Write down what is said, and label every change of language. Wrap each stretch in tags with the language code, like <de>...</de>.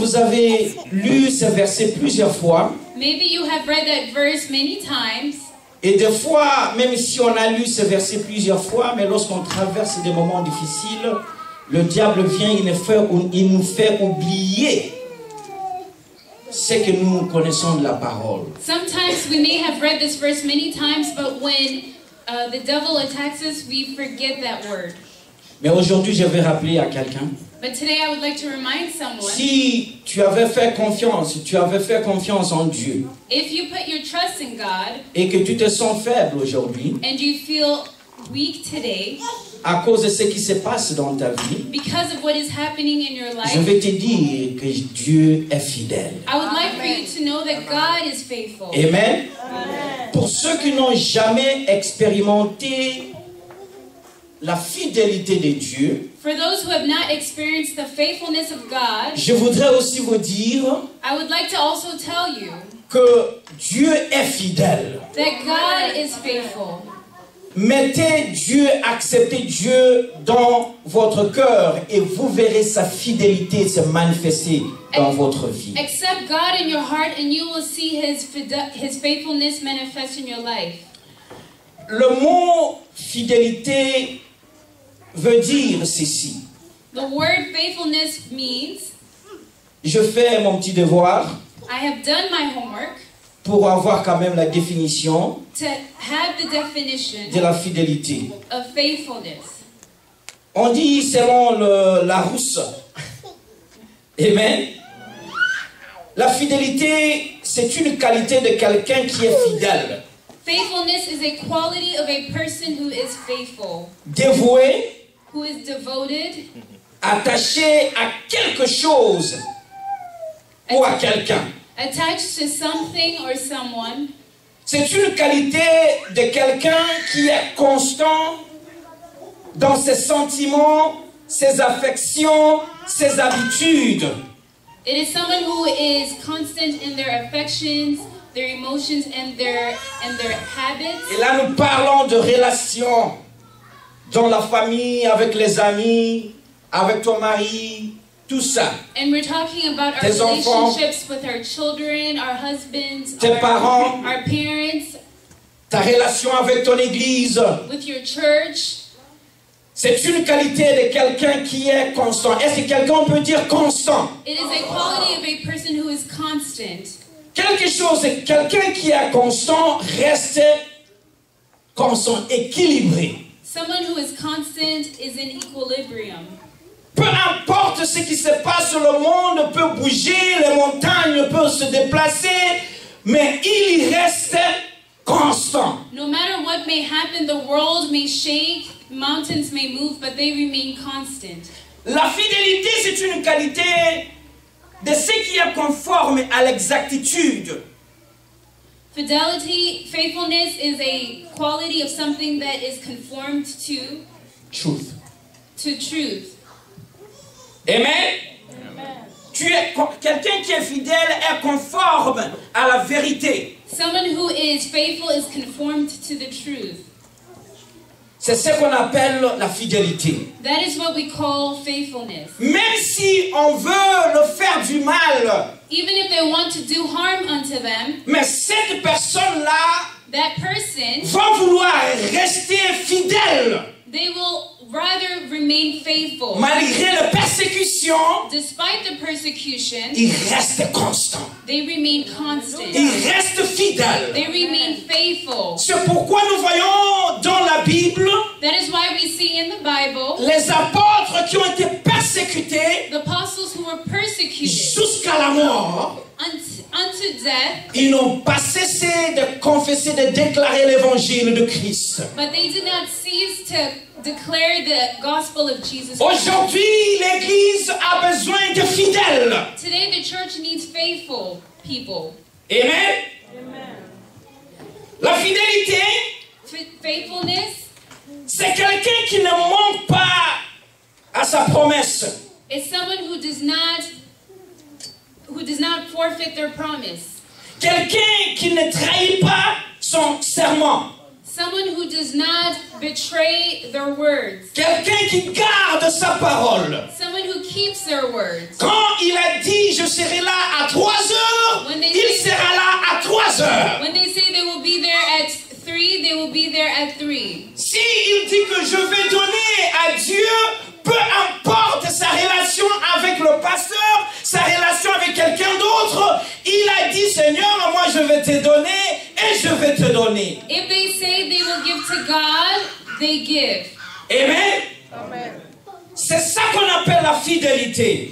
<fr>vous avez lu ce verset plusieurs fois.</fr> <en>maybe you have read that verse many times.</en> <fr>Et des fois, même si on a lu ce verset plusieurs fois, mais lorsqu'on traverse des moments difficiles, le diable vient, il nous fait oublier ce que nous connaissons de la parole.</fr> <en>Sometimes we may have read this verse many times, but when the devil attacks us, we forget that word.</en> <fr>Mais aujourd'hui, je vais rappeler à quelqu'un</fr> <en>But But today I would like to remind someone,</en> <fr>Si tu avais fait confiance en Dieu</fr> <en>if you put your trust in God</en> <fr>et que tu te sens faible aujourd'hui</fr> <en>and you feel weak today</en> <fr>à cause de ce qui se passe dans ta vie,</fr> <en>because of what is happening in your</en> <fr>je</fr> <en>life,</en> <fr>vais te dire que Dieu est fidèle.</fr> <en>I would like for you to know that God is faithful. Amen.</en> <fr>Pour ceux qui n'ont jamais expérimenté la fidélité de Dieu,</fr> <en>For those who have not experienced the faithfulness of God,</en> <fr>je voudrais aussi vous dire</fr> <en>I would like to also tell you</en> <fr>que Dieu est fidèle.</fr> <en>that God is faithful.</en> <fr>Mettez Dieu, acceptez Dieu dans votre cœur et vous verrez sa fidélité se manifester dans votre vie.</fr> <en>Accept God in your heart and you will see His faithfulness manifest in your life.</en> <fr>Le mot fidélité veut dire ceci.</fr> <en>The word faithfulness means,</en> <fr>Je fais mon petit devoir</fr> <en>I have done my homework</en> <fr>pour avoir quand même la définition</fr> <en>to have the definition</en> <fr>de la fidélité.</fr> <en>of faithfulness.</en> <fr>On dit selon Larousse. Amen. La fidélité, c'est une qualité de quelqu'un qui est fidèle,</fr> <en>Faithfulness is a quality of a person who is faithful,</en> <fr>dévoué,</fr> <en>who is devoted,</en> <fr>attaché à quelque chose ou à quelqu'un.</fr> <en>attached to something or someone.</en> <fr>C'est une qualité de quelqu'un qui est constant dans ses sentiments, ses affections, ses habitudes.</fr> <en>It is someone who is constant in their affections, their emotions, and their habits.</en> <fr>Et là, nous parlons de relations dans la famille, avec les amis, avec ton mari, tout ça.</fr> <en>And we're talking about our</en> <fr>Tes enfants,</fr> <en>relationships with our children, our husbands,</en> <fr>tes parents,</fr> <en>our parents,</en> <fr>ta relation avec ton église.</fr> <en>with your church.</en> <fr>C'est une qualité de quelqu'un qui est constant. Est-ce que quelqu'un peut dire constant?</fr> <en>It is a quality of a person who is constant.</en> <fr>Quelqu'un qui est constant reste constant, équilibré.</fr> <en>Someone who is constant is in equilibrium.</en> <fr>Peu importe ce qui se passe, le monde peut bouger, les montagnes peuvent se déplacer, mais il reste constant.</fr> <en>No matter what may happen, the world may shake, mountains may move, but they remain constant.</en> <fr>La fidélité, c'est une qualité de ce qui est conforme à l'exactitude.</fr> <en>Fidelity, faithfulness is a quality of something that is conformed to Truth. truth. Amen.</en> <fr>Quelqu'un qui est fidèle est conforme à la vérité.</fr> <en>Someone who is faithful is conformed to the truth.</en> <fr>C'est ce qu'on appelle la fidélité.</fr> <en>That is what we call faithfulness.</en> <fr>Même si on veut le faire du mal,</fr> <en>Even if they want to do harm unto them,</en> <fr>mais cette personne-là</fr> <en>that person,</en> <fr>va vouloir rester fidèle</fr> <en>they will rather remain faithful.</en> <fr>malgré la persécution.</fr> <en>Despite the persecution,</en> <fr>Il reste constant.</fr> <en>they remain constant.</en> <fr>Il reste fidèle.</fr> <en>They remain faithful.</en> <fr>C'est pourquoi nous voyons dans la Bible</fr> <en>That is why we see in the Bible</en> <fr>les apôtres qui ont été persécutés</fr> <en>the apostles who were persecuted</en> <fr>jusqu'à la mort.</fr> <en>unto death,</en> <fr>Ils n'ont pas cessé de confesser, de déclarer l'évangile de Christ.</fr> <en>but they did not cease to declare the gospel of Jesus Christ.</en> <fr>Aujourd'hui, l'Église a besoin de fidèles.</fr> <en>Today the church needs faithful people.</en> <fr>Amen. La fidélité,</fr> <en>Faithfulness</en> <fr>c'est quelqu'un qui ne manque pas à sa promesse.</fr> <en>is someone who does not forfeit their promise.</en> <fr>Quelqu'un qui ne trahit pas son serment.</fr> <en>Someone who does not betray their words.</en> <fr>Quelqu'un qui garde sa parole.</fr> <en>Someone who keeps their words.</en> <fr>Quand il a dit je serai là à 3 heures, il sera là à 3 heures.</fr> <en>When they say they will be there at 3, they will be there at 3.</en> <fr>Si il dit que je vais donner à Dieu, peu importe sa relation avec le pasteur, sa relation avec quelqu'un d'autre, il a dit Seigneur, moi je vais te donner et je vais te donner.</fr> <en>If they say they will give to God, they give. Amen.</en> <fr>C'est ça qu'on appelle la fidélité.</fr>